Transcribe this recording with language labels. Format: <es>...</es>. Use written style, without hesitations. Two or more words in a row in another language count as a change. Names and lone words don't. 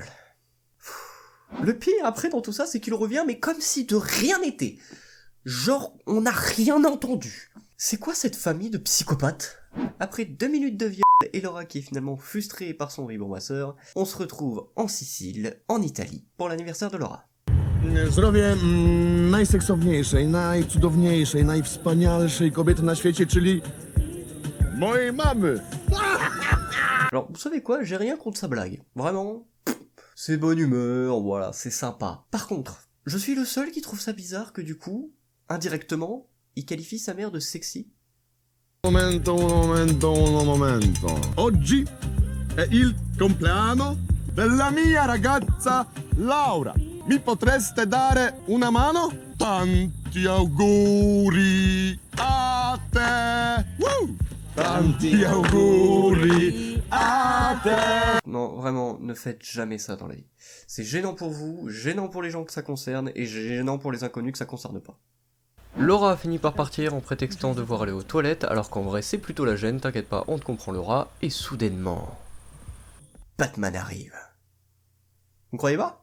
<fr>Le pire, après, dans tout ça, c'est qu'il revient, mais comme si de rien n'était. Genre, on n'a rien entendu. C'est quoi cette famille de psychopathes? Après 2 minutes de viol et Laura qui est finalement frustrée par son vibromasseur, on se retrouve en Sicile, en Italie, pour l'anniversaire de Laura.</fr> <pl>Zdrowie najseksowniejszej, najcudowniejszej, najwspanialszej kobiety na świecie, czyli mojej mamy.</pl> <fr>Alors, vous savez quoi, j'ai rien contre sa blague. Vraiment, c'est bonne humeur, voilà, c'est sympa. Par contre, je suis le seul qui trouve ça bizarre que du coup, indirectement, il qualifie sa mère de sexy.</fr> <it>Momento. Oggi è il compleanno della mia ragazza Laura. Mi potreste dare una mano? Tanti auguri a te! Woo! Tanti auguri a te!</it> <fr>Non, vraiment, ne faites jamais ça dans la vie. C'est gênant pour vous, gênant pour les gens que ça concerne, et gênant pour les inconnus que ça concerne pas. Laura a fini par partir en prétextant devoir aller aux toilettes, alors qu'en vrai c'est plutôt la gêne, t'inquiète pas, on te comprend Laura, et soudainement... Batman arrive. Vous croyez pas?</fr>